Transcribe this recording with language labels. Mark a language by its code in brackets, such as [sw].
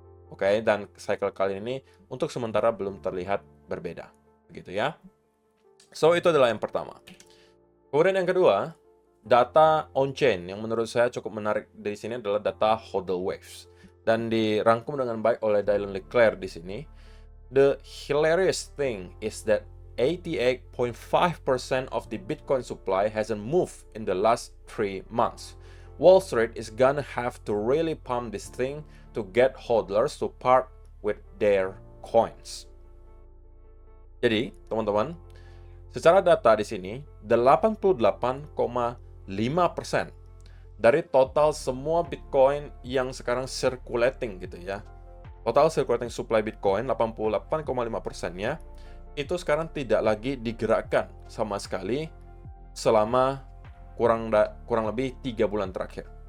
[id] Oke, dan cycle kali ini untuk sementara belum terlihat berbeda. Begitu ya. So, itu adalah yang pertama. Kemudian yang kedua, data on-chain yang menurut saya cukup menarik di sini adalah data hodl waves. Dan dirangkum dengan baik oleh Dylan LeClaire di sini. [en] The hilarious thing is that 88.5% of the Bitcoin supply hasn't moved in the last 3 months. Wall Street is gonna have to really pump this thing to get hodlers to part with their coins. [id] Jadi, teman-teman, secara data di sini, 88,5% dari total semua Bitcoin yang sekarang circulating gitu ya. Total circulating supply Bitcoin, 88,5%-nya itu sekarang tidak lagi digerakkan sama sekali selama kurang lebih 3 bulan terakhir.